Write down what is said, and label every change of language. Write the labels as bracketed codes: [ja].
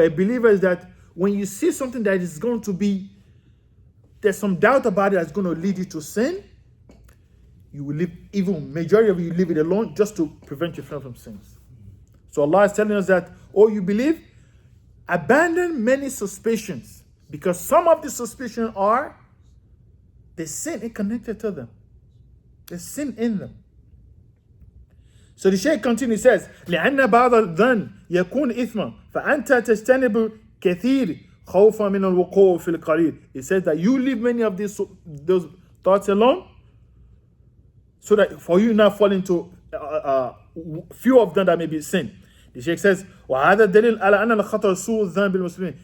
[en] A believer is that when you see something that is going to be, there's some doubt about it that's going to lead you to sin, you will leave, even majority of you leave it alone just to prevent yourself from sins. So Allah is telling us that, oh, you believe, abandon many suspicions, because some of the suspicions are the sin is connected to them. There's sin in them. So the Shaykh continues, says, [ar] لأن بعض الظن يكون إثما فأنت تجتنب كثير خوفا من الوقوع في القليل. [en] He says that you leave many of those thoughts alone, so that for you not fall into few of them that may be sin. The Shaykh says, [ar] وهذا دليل على أن الخطر سوء الظن بالمسلمين.